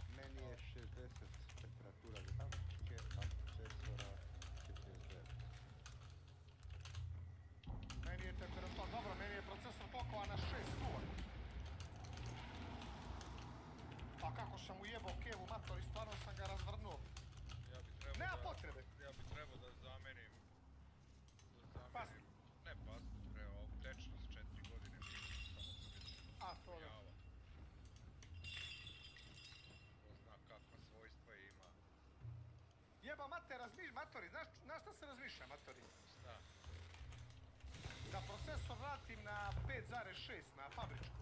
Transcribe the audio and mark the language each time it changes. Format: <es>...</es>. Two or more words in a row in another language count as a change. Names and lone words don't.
<sr>Meni je 60 temperatura grafike, a procesora 49. Meni je temperatura, dobro, meni je procesor toliko, a na 6 stuva. Pa kako sam ujebao kevu mator i stvarno sam ga razvrnuo. Nema potrebe. Ja bi trebao da zamenim... Pas. Ne pas, trebao tečnost 4 godine. A, to da. Ko zna kakva svojstva ima. Jeba mater, matori, znaš šta se razmišlja, matori? Šta? Da procesor vratim na 5,6 na fabričku.</sr>